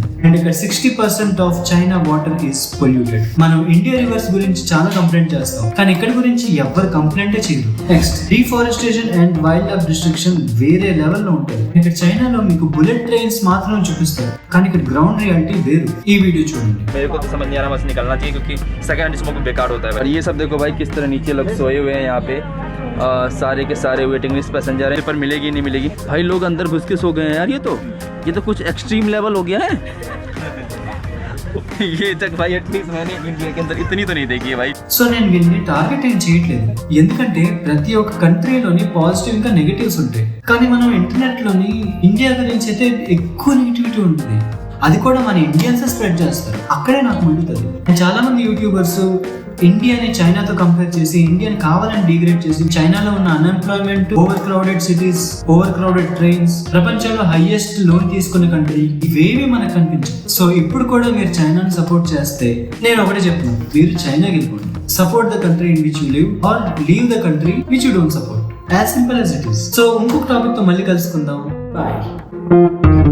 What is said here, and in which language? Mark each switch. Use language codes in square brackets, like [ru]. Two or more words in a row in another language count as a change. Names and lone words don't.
[en] అండ్ ఇక్కడ 60% of China water is polluted. [te] మనం ఇండియా రివర్స్ గురించి చాలా కంప్లైంట్ చేస్తాం, కానీ ఇక్కడ గురించి ఎవరు కంప్లైంటే చేయరు. నెక్స్ట్ [en] deforestation and wild life destruction [te] వేరే లెవెల్లో ఉంటుంది. ఇక్కడ చైనాలో మీకు [en] bullet trains [te] మాత్రం చూపిస్తారు, కానీ ఇక్కడ [en] ground reality [te] వేరు. ఈ వీడియో చూడండి. [hi] मेरे को तो समझ नहीं आ रहा, बस निकलना चाहिए क्योंकि [en] second hand smoke [hi] बेकार होता है। और ये सब देखो भाई किस तरह नीचे लोग सोए हुए हैं यहाँ पे, सारे के सारे [en] waiting list passenger [hi] हैं, पर मिलेगी नहीं मिलेगी। भाई लोग अंदर घुस के सो गए हैं यार, ये तो कुछ [en] extreme level [hi] हो गया है। ये तक भाई एटलीस्ट मैंने इंडिया के अंदर इतनी तो नहीं देखी है भाई। [te] సో నేను వీళ్ళని టార్గెట్ ఏం చేయట్లేదు, ఎందుకంటే ప్రతి ఒక్క కంట్రీలోని పాజిటివ్ ఇంకా నెగటివ్స్ ఉంటాయి. కానీ మనం ఇంటర్నెట్ లోని ఇండియా గురించి అయితే ఎక్కువ నెగిటివిటీ ఉంటుంది. అది కూడా మన ఇండియన్స్ స్ప్రెడ్ చేస్తారు. అక్కడే నాకు మండుతుంది. చాలా మంది యూట్యూబర్స్ ఇండియాని చైనాతో కంపేర్ చేసి ఇండియాని కావాలని డిగ్రేడ్ చేసి చైనాలో ఉన్న [en] unemployment, over crowded cities, over crowded trains, [te] ప్రపంచంలో [en] highest loan [te] తీసుకున్న కంట్రీ, ఇవేవి మనకు కనిపించవు. సో ఇప్పుడు కూడా మీరు చైనాని సపోర్ట్ చేస్తే నేను ఒకటే చెప్తున్నాను, మీరు చైనాకి వెళ్ళిపోండి. [en] support the country in which you live or leave the country which you don't support. as simple as it is. [te] సో ఇంకొక టాపిక్ తో మళ్ళీ కలుసుకుందాం. బాయ్.